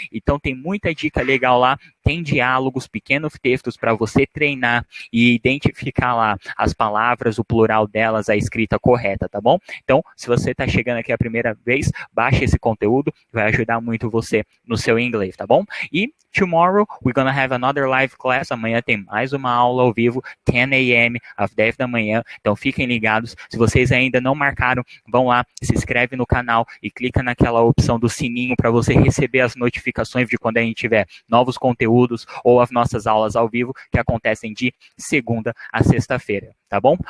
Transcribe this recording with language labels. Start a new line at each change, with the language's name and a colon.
Portuguese: Então tem muita dica legal lá, tem diálogos, pequenos textos para você treinar e identificar lá as palavras, o plural delas, a escrita correta, tá bom? Então, se você está chegando aqui a primeira vez, baixe esse conteúdo, vai ajudar muito você no seu inglês, tá bom?
English: E tomorrow we're gonna have another live class.
Portuguese: Amanhã tem mais uma aula ao vivo, 10 a.m., às 10 da manhã. Então fiquem ligados. Se vocês ainda não marcaram, vão lá, se inscreve no canal e clica naquela opção do sininho para você receber as notificações de quando a gente tiver novos conteúdos ou as nossas aulas ao vivo que acontecem de segunda a sexta-feira, tá bom?